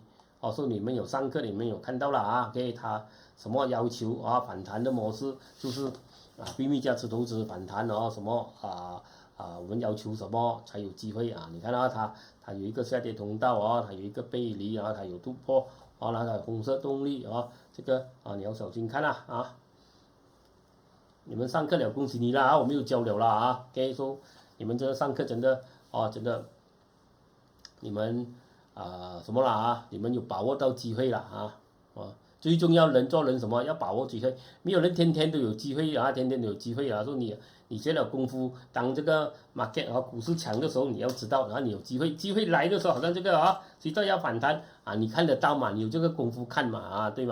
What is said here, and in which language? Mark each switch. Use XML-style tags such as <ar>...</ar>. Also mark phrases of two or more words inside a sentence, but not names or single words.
<zh>所以你們有上課，你們有看到了啊。OK， 它什麼要求反彈的模式就是秘密價值投資反彈什麼我們要求什麼才有機會啊？你看到它有一個下跌通道它有一個背離它有突破然後它有紅色動力這個你要小心看啊。你們上課了，恭喜你啦我沒有教了啦 OK，說你們這個上課真的你們什麼啦你們有把握到機會了最重要人做人什麼要把握機會，沒有人天天都有機會天天都有機會說你學了功夫，當這個 market 股市強的時候你要知道，然後你有機會來的時候，好像這個誰知道要反彈你看得到嘛，你有這個功夫看嘛對</zh>